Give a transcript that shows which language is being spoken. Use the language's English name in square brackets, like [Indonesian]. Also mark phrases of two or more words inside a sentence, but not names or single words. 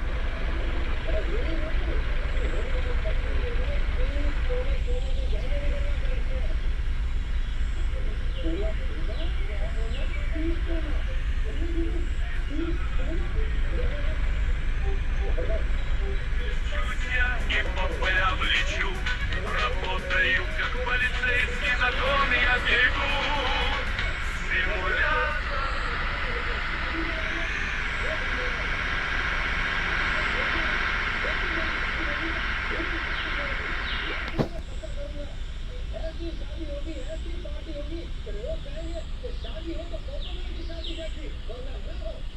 [Hindi] और यही नहीं, अपनी होने वाली पत्नी के लिए 30 तोले सोने के गहने भी बनवा के रखे हैं। तोला सोना, क्या बोला, 30 तोला, कितने की, 30 तोला गहने, जबरदस्त। [Russian] И по плечу работаю, как полицейский, закон я берегу. Симулятор. [Hindi] ऐसी शादी होगी, ऐसी पार्टी होगी कि लोग कहेंगे कि शादी हो तो फोटो में की शादी जैसी, वरना ना हो।